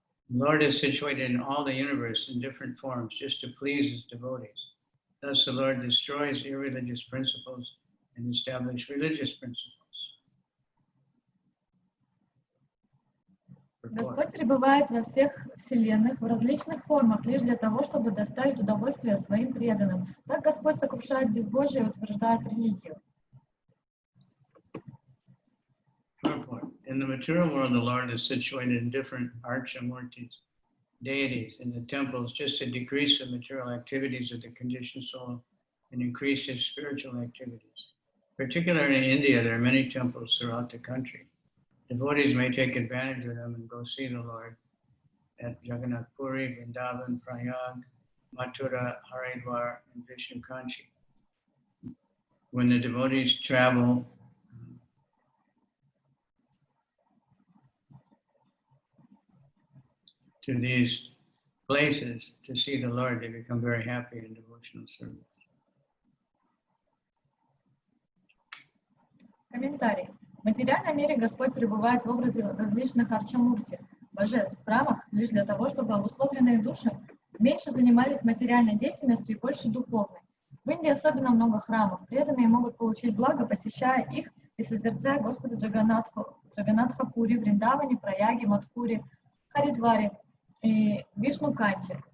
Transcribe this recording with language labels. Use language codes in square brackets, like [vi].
[en] The Lord is situated in all the universe in different forms just to please his devotees. Thus the Lord destroys irreligious principles and establishes religious principles. [ru] Господь пребывает во всех вселенных в различных формах лишь для того, чтобы доставить удовольствие своим преданным. Так Господь сокрушает безбожие и утверждает религию. [en] In the material world, the Lord is situated in different archamurtis, deities, in the temples, just to decrease the material activities of the conditioned soul and increase his spiritual activities. Particularly in India, there are many temples throughout the country. Devotees may take advantage of them and go see the Lord at Jagannath Puri, Vrindavan, Prayag, Mathura, Haridwar, and Vishnukanchi. When the devotees travel to these places to see the Lord, they become very happy in devotional service. [ru] Комментарий. В материальном мире Господь пребывает в образе различных арчамурти, божеств, в храмах, лишь для того, чтобы обусловленные души меньше занимались материальной деятельностью и больше духовной. В Индии особенно много храмов. Преданные могут получить благо, посещая их и созерцая Господа Джаганатха Пури, Вриндаване, Праяге, Мадхуре, Харидваре и Вишнуканче.